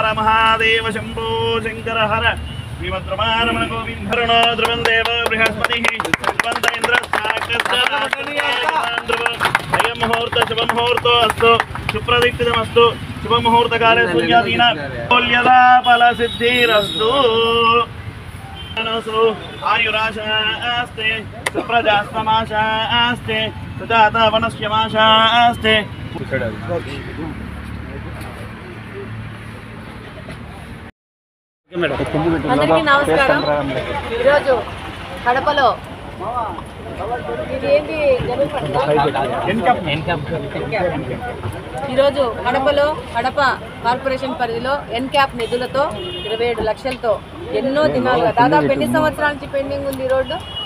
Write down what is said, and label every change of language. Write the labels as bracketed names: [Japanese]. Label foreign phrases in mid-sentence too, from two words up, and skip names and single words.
[Sanskrit] महादेव शंभो शंकर हर श्रीमद्रमारमण गोविंदरणो ध्रुवं देव बृहस्पतिः ध्रुवन्त इन्द्रस्ताकस्तान्द्रुव अयं मुहूर्तः शुभमुहूर्तो अस्तु सुप्रदीप्तितमस्तु शुभमुहूर्तकाले सूर्यादीनां कोल्यदा फलसिद्धिरस्तु आयुराशास्ते सुप्रजास्तमाशास्ते सुजाता वनस्यमाशास्ते [Telugu] అందరికీ నమస్కారం. ఈరోజు కడపలో ఈరోజు కడపలో కడప కార్పొరేషన్ పరిధిలో ఎన్క్యాప్ నిధులతో 27 లక్షలతో ఎన్నో దినాలుగా దాదాపు ఎన్ని సంవత్సరాల నుంచి పెండింగ్ ఉంది ఈ రోడ్డు?